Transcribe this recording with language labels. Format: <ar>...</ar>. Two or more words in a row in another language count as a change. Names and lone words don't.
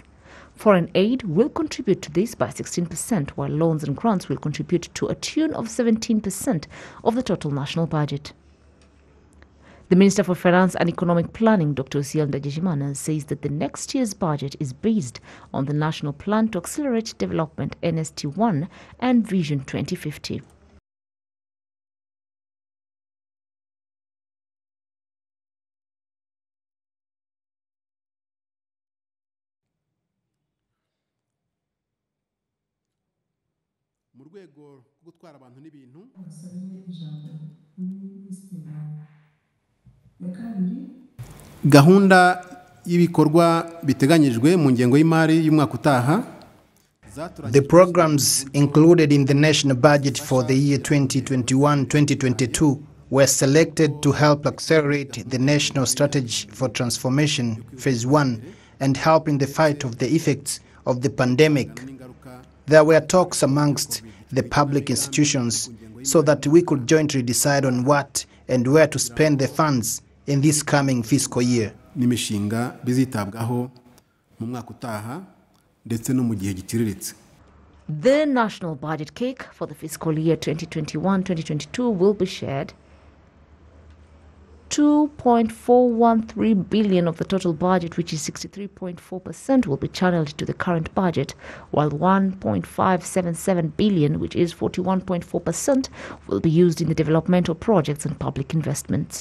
<en>Foreign aid will contribute to this by 16%, while loans and grants will contribute to a tune of 17% of the total national budget. The Minister for Finance and Economic Planning, Dr. RwandaTV, says that the next year's budget is based on the National Plan to Accelerate Development (NST1) and Vision 2050.</en> <rw>mu rwego rwo gutwara abantu n'ibintu gahunda y'ibikorwa biteganyijwe mu ngengo y'imari y'umwaka utaha.</rw> <en>The programs included in the national budget for the year 2021-2022 were selected to help accelerate the national strategy for transformation phase 1 and help in the fight of the effects of the pandemic. There were talks amongst the public institutions so that we could jointly decide on what and where to spend the funds in this coming fiscal year.</en> <rw>N'imishinga bizitabwaho mu mwaka utaha ndetse no mu gihe giciriritse.</rw> <en>The national budget cake for the fiscal year 2021-2022 will be shared. 2.413 billion of the total budget, which is 63.4%, will be channeled to the current budget, while 1.577 billion, which is 41.4%, will be used in the developmental projects and public investments.</en>